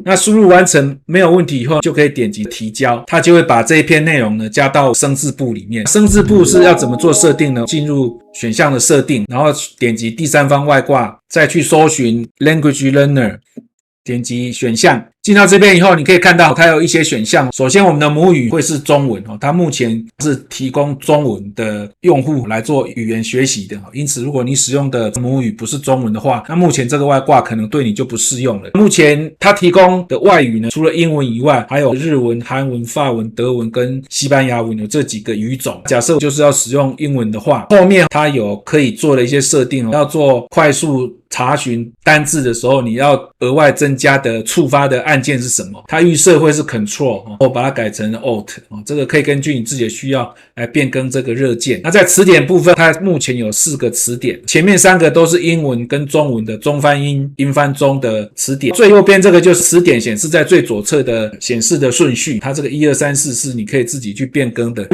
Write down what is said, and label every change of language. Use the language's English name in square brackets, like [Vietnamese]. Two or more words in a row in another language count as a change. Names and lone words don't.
[Chinese] 那輸入完成沒有問題以後，就可以點擊提交，它就會把這一篇內容呢加到生字簿裡面。生字簿是要怎麼做設定呢？進入選項的設定，然後點擊第三方外掛，再去搜尋 Language Learner，點擊選項。進到這邊以後，你可以看到它有一些選項。首先我們的母語會是中文，它目前是提供中文的用戶來做語言學習的，因此如果你使用的母語不是中文的話，那目前這個外掛可能對你就不適用了。目前它提供的外語呢，除了英文以外，還有日文、韓文、法文、德文跟西班牙文，有這幾個語種。假設就是要使用英文的話，後面它有可以做的一些設定，要做快速查詢單字的時候，你要額外增加的觸發的按鍵是什麼？它預設會是 Control， 我把它改成 Alt，這個可以根據你自己的需要來變更這個熱鍵。那在詞典部分，它目前有4個詞典，前面3個都是英文跟中文的中翻英、英翻中的詞典，最右邊這個就是詞典顯示在最左側的顯示的順序，它這個1、2、3、4是你可以自己去變更的。